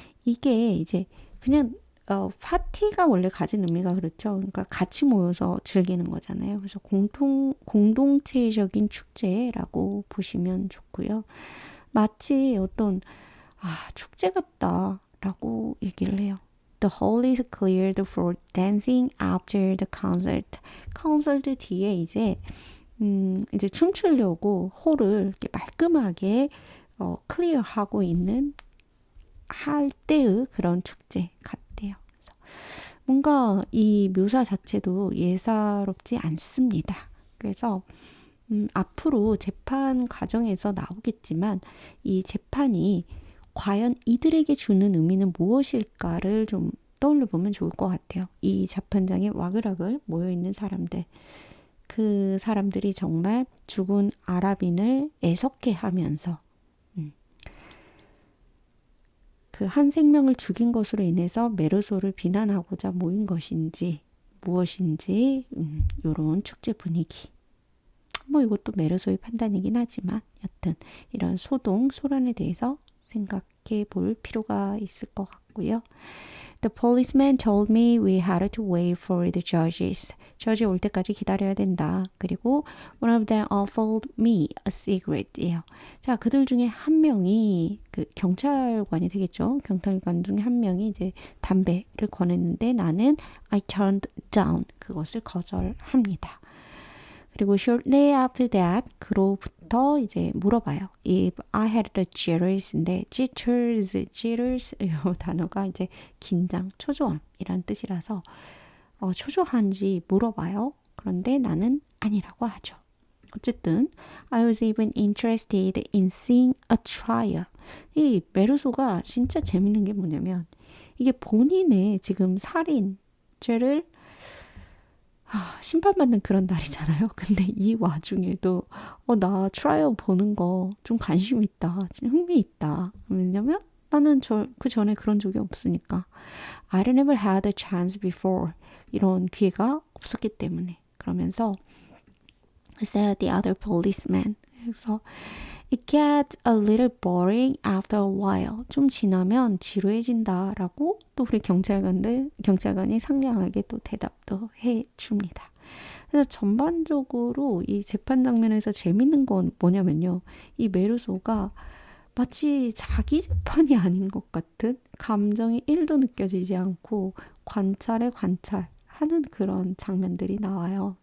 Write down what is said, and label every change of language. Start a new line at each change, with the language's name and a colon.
Korean: 이게 이제 그냥 파티가 원래 가진 의미가 그렇죠. 그러니까 같이 모여서 즐기는 거잖아요. 그래서 공동체적인 축제라고 보시면 좋고요. 마치 어떤 축제 같다라고 얘기를 해요.
English: The hall is cleared for dancing after the concert.
Korean: 콘서트 뒤에 이제 춤추려고 홀을 이렇게 말끔하게 클리어하고 있는 할 때의 그런 축제 같대요. 그래서 뭔가 이 묘사 자체도 예사롭지 않습니다. 그래서 앞으로 재판 과정에서 나오겠지만 이 재판이 과연 이들에게 주는 의미는 무엇일까를 좀 떠올려 보면 좋을 것 같아요. 이 재판장에 와글와글 모여있는 사람들. 그 사람들이 정말 죽은 아랍인을 애석해 하면서 그 한 생명을 죽인 것으로 인해서 메르소를 비난하고자 모인 것인지 무엇인지 이런 축제 분위기. 뭐 이것도 메르소의 판단이긴 하지만 여튼 이런 소란에 대해서 생각해 볼 필요가 있을 것 같고요.
English: The policeman told me we had to wait for the judges.
Korean: 저지 올 때까지 기다려야 된다. 그리고
English: one of them offered me a cigarette예요.
Korean: 자, 그들 중에 한 명이 그 경찰관이 되겠죠. 경찰관 중에 한 명이 이제 담배를 권했는데 나는
English: I turned down.
Korean: 그것을 거절합니다. 그리고
English: shortly after that,
Korean: 그로부터 이제 물어봐요.
English: If I had the jitters
Korean: 인데 jitters 이 단어가 이제 긴장, 초조함이란 뜻이라서 초조한지 물어봐요. 그런데 나는 아니라고 하죠. 어쨌든
English: I was even interested in seeing a trial.
Korean: 이 메르소가 진짜 재밌는 게 뭐냐면 이게 본인의 지금 살인죄를 심판받는 그런 날이잖아요. 근데 이 와중에도 나 트라이얼 보는 거 좀 관심 있다. 흥미 있다. 왜냐면 나는 그 전에 그런 적이 없으니까.
English: I never had a chance before.
Korean: 이런 기회가 없었기 때문에. 그러면서
English: said the other policeman.
Korean: 그래서
English: It gets a little boring after a while.
Korean: 좀 지나면 지루해진다라고 또 우리 경찰관이 상냥하게 또 대답도 해줍니다. 그래서 전반적으로 이 재판 장면에서 재밌는 건 뭐냐면요. 이 메르소가 마치 자기 재판이 아닌 것 같은 감정이 1도 느껴지지 않고 관찰에 관찰하는 그런 장면들이 나와요.